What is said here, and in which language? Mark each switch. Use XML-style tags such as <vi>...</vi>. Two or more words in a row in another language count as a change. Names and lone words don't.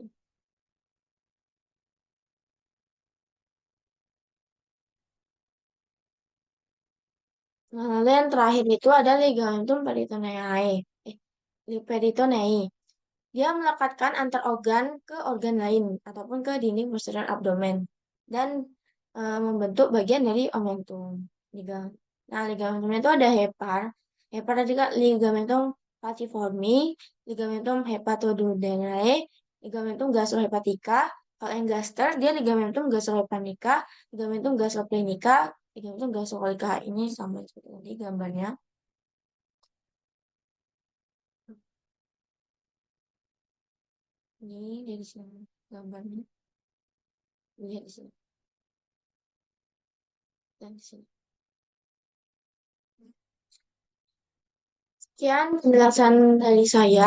<id>Nah, lalu yang terakhir itu ada ligamentum peritoneae. Peritonei. Dia melekatkan antar organ ke organ lain ataupun ke dinding posterior abdomen dan membentuk bagian dari omentum. Liga- Nah, ligamentum itu ada hepar. Hepar ada juga ligamentum falciformi, ligamentum hepatoduodenale, ligamentum gastrohepatica. Kalau yang gaster, dia ligamentum gastrohepatica, ligamentum gastroplenica, ligamentum gastrocolica. Ini sama seperti tadi gambarnya. Ini dari sini gambarnya. Lihat di sini dan di sini. Sekian penjelasan dari saya.</id>